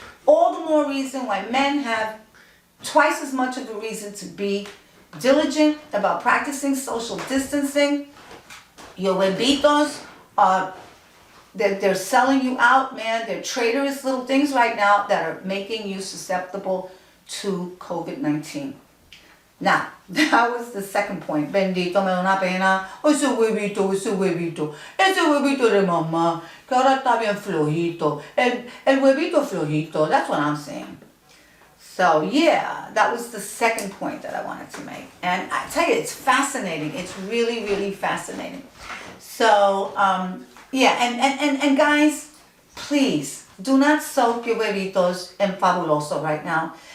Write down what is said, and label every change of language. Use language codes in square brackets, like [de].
[en] All the more reason why men have twice as much of a reason to be diligent about practicing social distancing. Your huevitos are, they're selling you out, man. They're traitorous little things right now that are making you susceptible to COVID-19. Now, that was the second point. [es] Bendito, me da una pena. Ese huevito, ese huevito. Ese huevito de mamá, que ahora está bien flojito. El huevito flojito. [en] That's what I'm saying. So, yeah, that was the second point that I wanted to make. And I tell you, it's fascinating. It's really, really fascinating. So, yeah, and guys, please, do not soak your huevitos in Fabuloso right now.